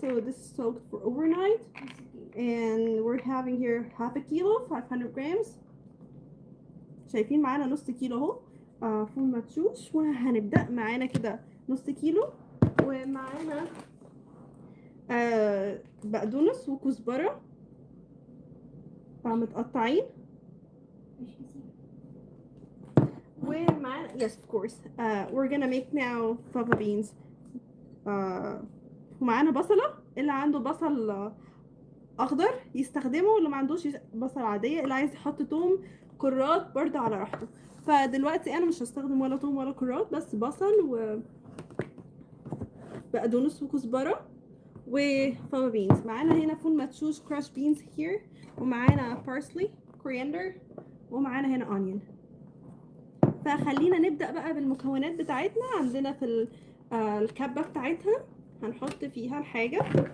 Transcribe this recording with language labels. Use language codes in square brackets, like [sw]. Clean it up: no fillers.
[en] so this is soaked for overnight and we're having here half a kilo 500 grams. [ar] شايفين معانا نص كيلو اهو فول مدشوش. وهنبدأ معانا كده نص كيلو. ومعانا بقدونس وكزبرة متقطعين. ومعانا [en] yes of course we're gonna make now fava beans. [ar] ومعانا بصلة. اللي عنده بصل اخضر يستخدمه، واللي ما عندوش بصل عادية. اللي عايز يحط توم كرات برضه على راحته. فدلوقتي انا مش هستخدم ولا توم ولا كرات، بس بصل وبقدونس وكزبرة وفافا بينز. معانا هنا فول مدشوش [en] crush beans here. [ar] ومعانا [en] parsley coriander. [ar] ومعانا هنا onion. فخلينا نبدأ بقى بالمكونات بتاعتنا. عندنا في الكبة بتاعتها هنحط فيها الحاجة.